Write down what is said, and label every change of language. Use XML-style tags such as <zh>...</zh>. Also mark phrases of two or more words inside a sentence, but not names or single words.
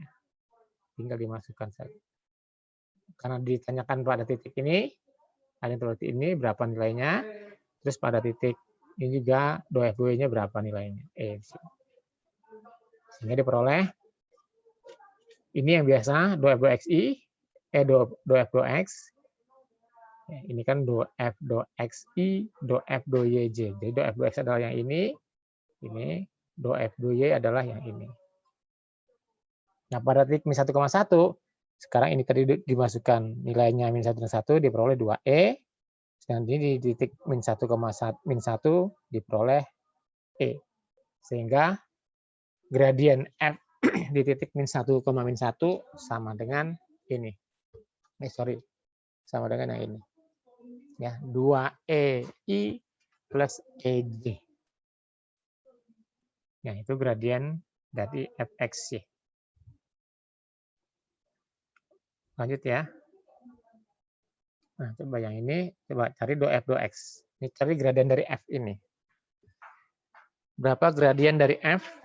<id>Tinggal dimasukkan saja. Karena ditanyakan pada titik ini, ada titik ini berapa nilainya, terus pada titik ini juga do F2-nya berapa nilainya. Sehingga diperoleh ini yang biasa do F do Xi, do F do X. Ini kan do F do Xi, do F do Yj. Jadi do F do X adalah yang ini do F do Y adalah yang ini. Nah, pada titik min 1,1, sekarang ini tadi dimasukkan nilainya min 1 dan 1 diperoleh 2E. Dan ini di titik min 1,1 diperoleh E. Sehingga gradien F di titik min 1, min 1 sama dengan ini. Sama dengan yang ini. Ya, 2EI plus EJ. Ya, itu gradien dari fxy. Lanjut ya. Nah, coba yang ini, coba cari do f do x. Ini cari gradien dari f ini. Berapa gradien dari f?</id>